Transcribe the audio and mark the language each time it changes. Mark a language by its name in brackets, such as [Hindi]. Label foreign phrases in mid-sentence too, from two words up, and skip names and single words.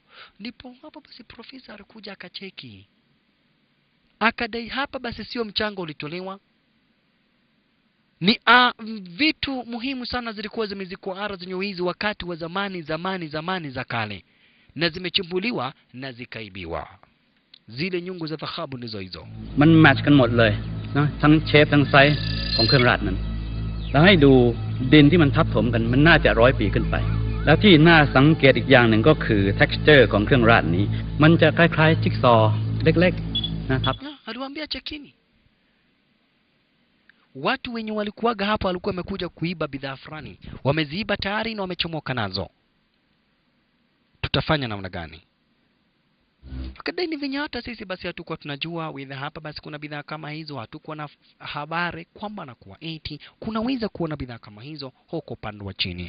[Swahili] Ndipo hapa basi profesa alikuja akacheki. Akadai hapa basi sio mchango ulitolewa. Ni vitu muhimu sana zilikuwa zimezikwa ara zenye hizi wakati wa zamani za kale. Na zimechimbuliwa na zikaibiwa. Zile nyungu za dhahabu ndizo hizo. [Thai] มันแมทช์กันหมดเลยนะทั้งเชฟทั้งไซส์ของเครื่องราชนั้นแล้วให้ดูดินที่มันทับถมกันมันน่าจะ100 ปีขึ้นไปแล้วที่น่าสังเกตอีกอย่างหนึ่งก็คือ texture ของเครื่องราชนี้มันจะคล้ายๆจิ๊กซอว์เล็กๆนะครับ [Swahili] aliwaambia chekini. Watu wenye walikuwaga hapa walikuwa wamekuja kuiba bidhaa fulani. Wameziiba tayari na wamechomoka nazo. Tutafanya namna gani? Kadai ni venye hata sisi basi hatukuwa tunajua whether hapa basi kuna bidhaa kama hizo, hatukuwa na habari kwamba na kuwa eti kunaweza kuona bidhaa kama hizo huko upande wa chini.